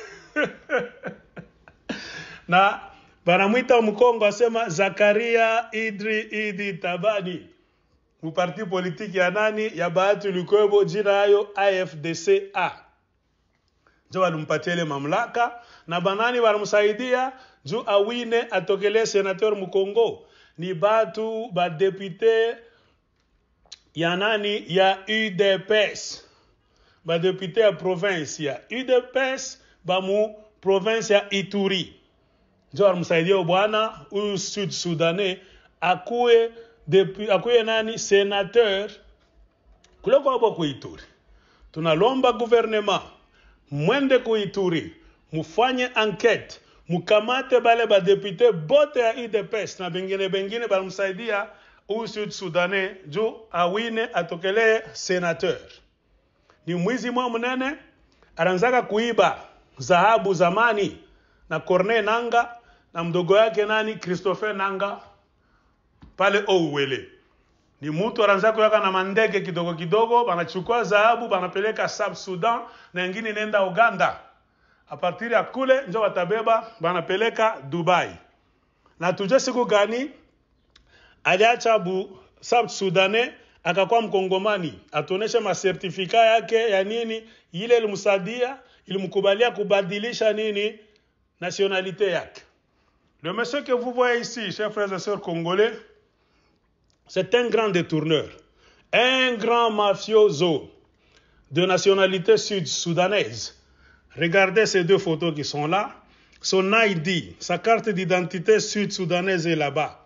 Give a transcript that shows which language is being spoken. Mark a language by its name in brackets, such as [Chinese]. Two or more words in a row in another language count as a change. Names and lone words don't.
[Swahili] Na banamuita Mkongo asema Zakaria Idi Tabani. [French] Muparti politique [Swahili] ya nani ya Bahati Lukwebo, jina hayo AFDCA. Jo walimpatia mamlaka na banani walimsaidia juu awine atokele senateur Mkongo. Ni batu ba député ya nani ya UDPS. Ba député ya province ya UDPS ba mu province ya Ituri. Ndio msaidia bwana huyu Sud-Soudanais akuwe nani sénateur kule kwa ku Ituri. Tunalomba gouvernement mwende ku Ituri, mufanye enquête, mukamate bale ba député bote ya UDPS na bengine balimsaidia huyu Sud-Soudanais juu awine atokele sénateur. Ni mwizi mwa mnene aranzaka kuiba dhahabu zamani na Corneille Nanga na mdogo yake nani Christopher Nanga pale Owele. Ni mtu aranzaka yaka na mandege kidogo banachukua dhahabu banapeleka South Sudan na nyingine nenda Uganda. A partir ya kule njo watabeba banapeleka Dubai. Na tujue siku gani aliacha South Sudanais akakuwa mkongomani, atonesha masertifika yake ya nini, ile ilimsaidia, ilimkubalia kubadilisha nini nationalité yak. [French] Le monsieur que vous voyez ici, chers frères et sœurs congolais, c'est un grand détourneur, un grand mafioso de nationalité sud-soudanaise. Regardez ces deux photos qui sont là. Son ID, sa carte d'identité sud-soudanaise est là-bas.